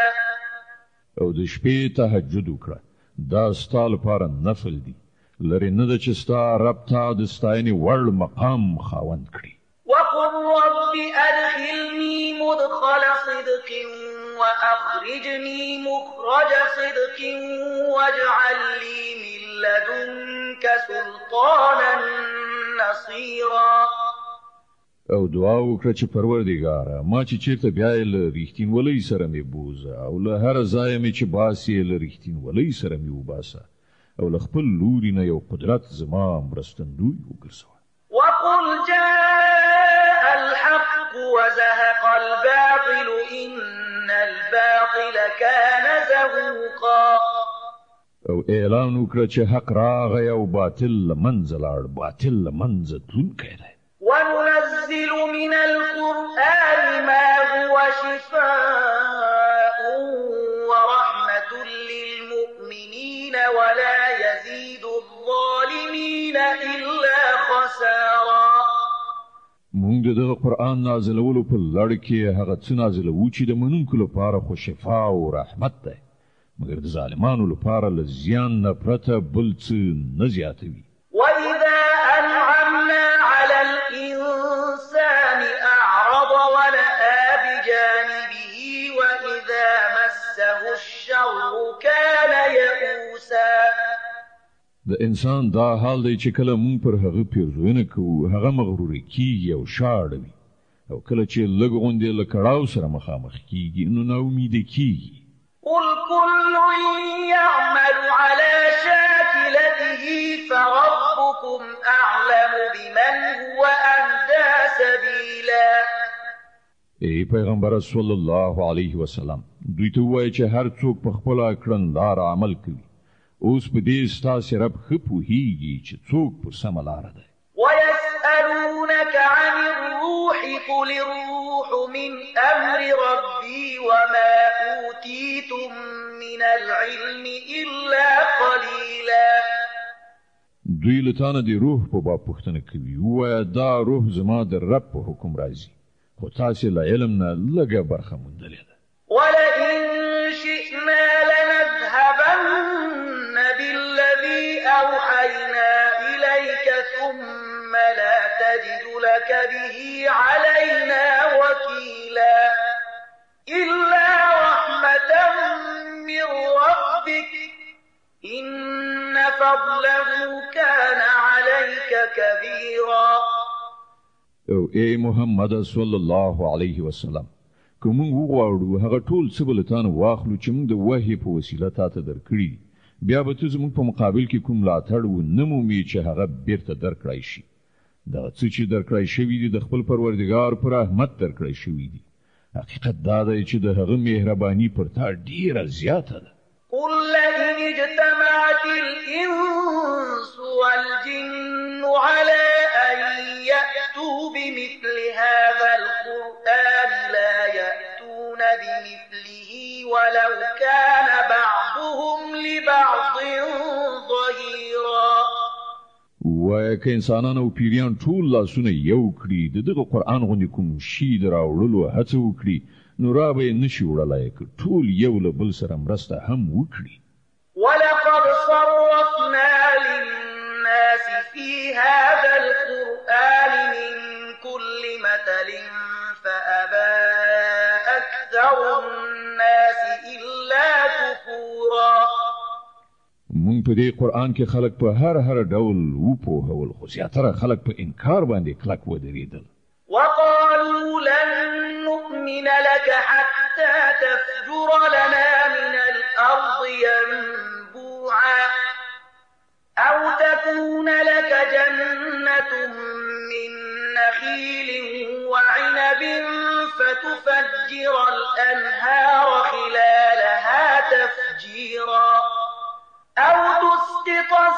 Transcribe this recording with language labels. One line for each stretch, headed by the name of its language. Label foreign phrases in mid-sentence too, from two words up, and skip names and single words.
Pashto: او د شپې تهجد وکړه دا ستا لپاره نفل دی لرې نه ده چې ستا رب تا د ستاینې وړ مقام خاوند کړي.
Arabic: وقل رب أدخلني مدخل صدق وأخرجني مخرج صدق واجعل لي من لدنك سلطانا نصيرا.
Pashto: او دعا وکړه چې پروردګاره ما چې چیرته بیایې له رښتینولۍ سره مې بوزه او له هر ځایه مې چې باسې له رښتینولۍ سره مې وباسه او له خپل لوري نه یو قدرت زما مرستندوی وګرځوه.
Arabic: وقل جاء الحق وزهق الباطل إن الباطل كان زهوقا.
Pashto: او اعلان وکړه چې حق راغی او باطل له منځه لاړ باطل له منځه تلونکی دی.
Arabic: وننزل من القرآن ما هو شفاء ورحمة للمؤمنين ولا يزيد الظالمين إلا خسارا.
Pashto: مونږ موږ دغه قرآن نازلولو په لړ کې هغه څه نازلوو چې د منونکو لپاره خو شفا او رحمت دی، مګر د ظالمانو لپاره له زیان نه پرته بل څه نه زیاتوي.
Arabic: وإذا أنعمنا على الإنسان أعرض ونأى بجانبه وإذا مسه الشر كان يئوسا.
Pashto: د انسان دا حال دی چې کله مونږ پر هغه پیرزوینه کوو هغه مغرور کیږي او شاړوي، او کله چې لږ غوندې له کړاو سره مخامخ کیږي نو ناامیده کیږي.
Arabic: قل كل يعمل على شاكلته فربكم أعلم بمن هو أهدى سبيلا.
Pashto: ای پیغمبر
Arabic: صلی الله علیه وسلم،
Pashto: دوی ته ووایه چې هر څوک په خپله کړنلاره عمل کوي. اوس په دې ستاسې رب ښه پوهیږي چې څوک په سمه لاره دی.
Arabic: ويسألونك عن الروح قل الروح من أمر ربي وما أوتيتم من العلم إلا قليلا.
Pashto: دوی له تانه د روح په باب پوښتنه کوي، ووایه دا روح زما د رب په حکم راځي، خو تاسې له علم نه لږه برخه موندلې ده.
Arabic: ولئن شئنا لنذهبن بالذي أوحينا إليك ثم لا تجد لك به علينا وكيلا إلا رحمة من ربك إن فضله كان عليك كبيرا.
Pashto: او ای محمد
Arabic: صلی الله علیه وسلم،
Pashto: که موږ وغواړو هغه ټول څه به له تانه واخلو چې موږ د وحي په وسیله تاته درکړي، بیا به ته زموږ په مقابل کې کوم ملاتړ ونه مومې چې هغه بیرته درکړی شي. دغه څه چې درکړی شوي دي د خپل پروردګار په رحمت درکړی شوي دي. حقیقت دا دی چې د هغه مهرباني پر تا ډیره زیاته ده.
Arabic: قل لئن اجتمعت الإنس والجن على أن يأتوا بمثل هذا القرآن لا يأتون بمثله ولو كان بعضهم لبعض ظهيرا.
Pashto: وایه که انسانان او پیریان ټول لاسونه یو کړي د دغه قرآن غوندې کوم شي د راوړلو هڅه وکړي نو را به یې نشي وړلی که ټول یو له بل سره مرسته هم وکړي.
Arabic: ولقد صرفنا للناس في هذا القرآن من كل مثل فأبى أكثر الناس إلا كفورا.
Pashto: مونږ په دې قرآن کې خلک په هر ډول وپوهول، خو زیاتره خلک په انکار باندې کلک ودرېدل.
Arabic: وقالوا لن نؤمن لك حتى تفجر لنا من الأرض ينبوعا أو تكون لك جنة من نخيل وعنب فتفجر الأنهار خلالها تفجيرا أو تسقط